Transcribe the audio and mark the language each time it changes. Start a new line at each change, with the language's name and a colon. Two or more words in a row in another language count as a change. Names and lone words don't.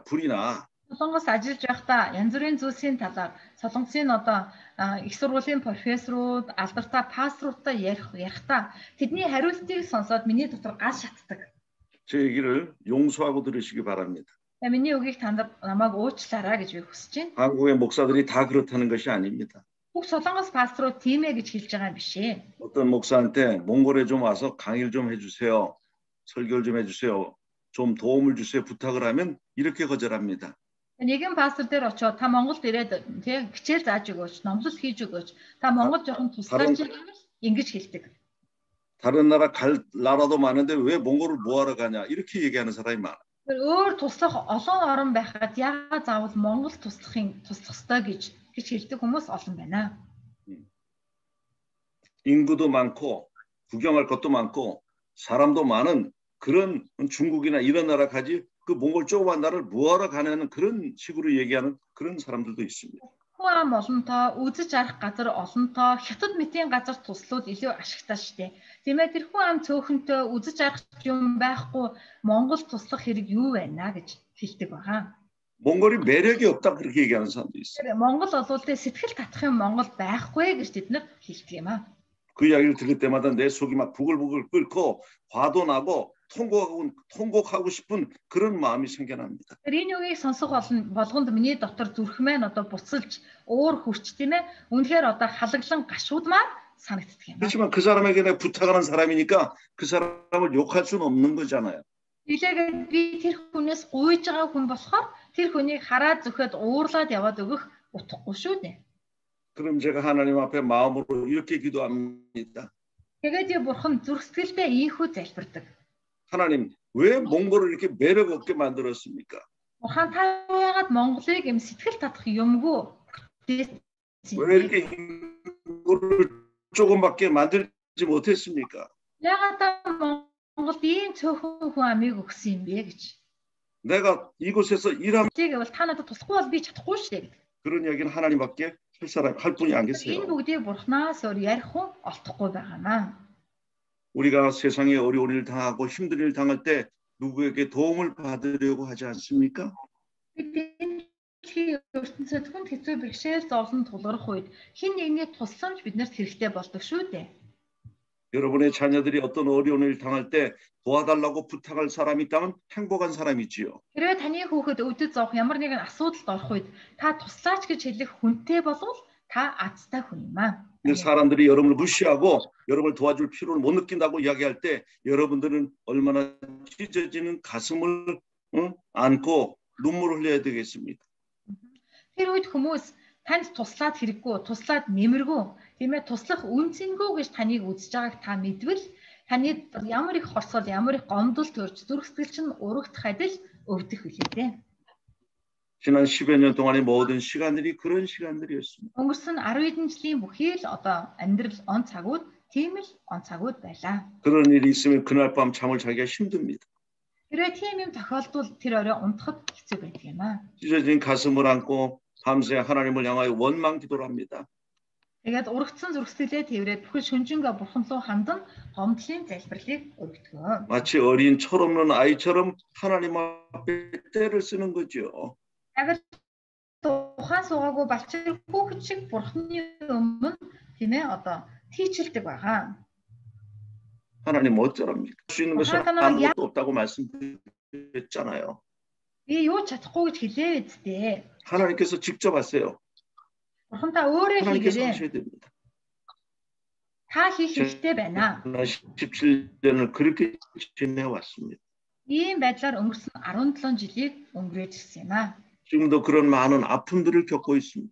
Korean: 불이 나.
Mongolian: Солонгос ажиллаж байхдаа янз бүрийн зүйлсийн талаар солонгосын одоо их сургуулийн профессорууд, алдартай пасторуудтай ярихдаа тэдний хариултыг сонсоод миний дотор гал шатдаг.
Korean: 제 얘기를 용서하고 들으시기 바랍니다.
Mongolian: Миний үгийг та нар намайг уучлаарай гэж би хүсэж байна.
Korean: 한국의 목사들이 다 그렇다는 것이 아닙니다.
Mongolian: Бүх солонгос пасторууд тийм ээ гэж хэлж байгаа юм биш ээ.
Korean: 어떤 목사한테 몽골에 좀 와서 강의를 좀 해주세요. 설교를 좀 해주세요. 좀 도움을 주세요. 부탁을 하면 이렇게 거절합니다.
Mongolian: Нэгэн пастор дээр очиод та Монголд ирээд тийм хичээл зааж өгөөч, номлол хийж өгөөч. Та Монгол жоохон туслаач ингэж хэлдэг.
Korean: 다른 나라 갈 나라도 많은데 왜 몽골을 뭐하러 가냐 이렇게 얘기하는 사람이 많아.
Mongolian: Өөр туслах олон орн байхад яагаад заавал Монгол туслах ёстой гэж хэлдэг хүмүүс олон байна.
Korean: 인구도 많고 구경할 것도 많고 사람도 많은 그런 중국이나 이런 나라 가지 그 몽골 조그만 나라를 뭐하러 가냐는 그런 식으로 얘기하는 그런 사람들도 있습니다.
Mongolian: Хүн олонтоо, үзэж арах газар олонтоо, хятад мэтийн газар туслууд илүү ашигтай шттэ. Тиймээ тэр хүн ам цөөхөнтэй үзэж арах юм байхгүй Монгол туслах хэрэг юу байна гэж хэлдэг байгаа.
Korean: 몽골이 매력이 없다 그렇게 얘기하는 사람도 있어요.
Mongolian: Монгол олвол тэ сэтгэл татах юм Монгол байхгүй гэж тэд нар хэлдэг юм аа.
Korean: 그 이야기를 들을 때마다 내 속이 막 부글부글 끓고 화도 나고 통곡하고 싶은 그런 마음이 생겨납니다.
Mongolian: Энэ үгийг сонсох болгонд миний дотор зүрхмэн одоо буцалж уур хүрч тийм ээ. Үнэхээр одоо халаглан гашуудмаар санагддаг юм.
Korean: 그렇지만 그 사람에게 내가 부탁하는 사람이니까 그 사람을 욕할 수는 없는 거잖아요.
Mongolian: Илээгээд би тэр хүнээс гуйж байгаа хүн болохоор тэр хүнийг хараад зөвхөд уурлаад яваад өгөх утгагүй шүү дээ.
Korean: 그럼 제가 하나님 앞에 마음으로 이렇게 기도합니다.
Mongolian: Тэгээд бурхан зүрх сэтгэлдээ ийхүү залбирдаг.
Korean: 하나님, 왜 몽골을 이렇게 매력 없게 만들었습니까?
Mongolian: Бурхан та яагаад Монголыг юм сэтгэл татах юмгүй
Korean: 왜 이렇게 인구를 조금밖에 만들지 못했습니까?
Mongolian: яагаад та Монголд ийм цөөхөн хүн амийг өгсөн юм бэ гэж.
Korean: 내가 이곳에서 일하면
Mongolian: Тэгвэл та надад туслахгүй бол би чадахгүй шүү дээ.
Korean: 그런 이야기는 하나님밖에 할 분이 안
Mongolian: Энэ
Korean: 계세요.
Mongolian: бүгдийг бурхнаас өөр ярих хүн олдохгүй байгаамаа.
Korean: 우리가 세상에 어려운 일 당하고 힘든 일 당할 때 누구에게 도움을 받으려고 하지 않습니까?
Mongolian: ертөнцид хүнд хэцүү бэрхшээл зовлон тулгарх үед хин нэгний тусламж биднэрт хэрэгтэй болдог шүү дээ.
Korean: 여러분의 자녀들이 어떤 어려운 일 당할 때 도와달라고 부탁할 사람이 있다면 행복한 사람이지요.
Mongolian: Хэрвээ таны хүүхэд өвдөж зовх ямар нэгэн асуудалд орох үед та туслаач гэж хэлэх хүнтэй болвол та азтай хүн юм аа.
Korean: 근데 사람들이 여러분을 무시하고 여러분을 도와줄 필요를 못 느낀다고 이야기할 때 여러분들은 얼마나 찢어지는 가슴을 안고 눈물을 흘려야 되겠습니까?
Mongolian: Тэр үед хүмүүс танд туслаад хэрэггүй, туслаад нэмэргүй, тийм ээ туслах үнцэнгүй гэж таныг үзэж байгааг та мэдвэл таны ямар их хорсгол, ямар их гомдол төрж зүрх сэтгэл чинь урагдах адил өвдөх үлээ дээ.
Korean: 지난 10여 년 동안의 모든 시간들이 그런 시간들이었습니다.
Mongolian: Өнгөрсөн 10 хэдэн жилийн бүхий л одоо амьдрал он цагууд тийм л он цагууд байлаа.
Korean: 그런 일이 있으면 그날 밤 잠을 자기가 힘듭니다.
Mongolian: Хэрвээ тийм юм тохиолдвол тэр орой унтахад хэцүү байдаг юм аа.
Korean: 찢어진 가슴을 안고 밤새 하나님을 향하여 원망 기도를 합니다.
Mongolian: Тэгээд урагдсан зүрх сэтгэлээ тэрвэрэд бүхэл шүнжингээ бурхан руу хандан гомдлын залбирлыг өргөдгөө.
Korean: 마치 어린 철없는 아이처럼 하나님 앞에 때를 쓰는 거죠.
Mongolian: Агад ухаан суугаагүй балчир хүүхэд шиг бурханы өмнө тийм ээ одоо тийчилдэг байгаа.
Korean: 하나님 어쩌랍니까? 할 수 있는 것은 아무것도 없다고 말씀드렸잖아요.
Mongolian: Би юу чадахгүй гэж хэлээ үсттэй.
Korean: 하나님께서 직접 하세요.
Mongolian: Бурхан та өөрөө
Korean: 하나님께서
Mongolian: хийгээрэй.
Korean: 하셔야 됩니다.
Mongolian: Та хийх хэрэгтэй байна.
Korean: 17년을 그렇게 지내왔습니다.
Mongolian: Ийм байдлаар өнгөрсөн 17 жилийг өнгөрөөж ирсэн юм аа.
Korean: 지금도 그런 많은 아픔들을 겪고 있습니다.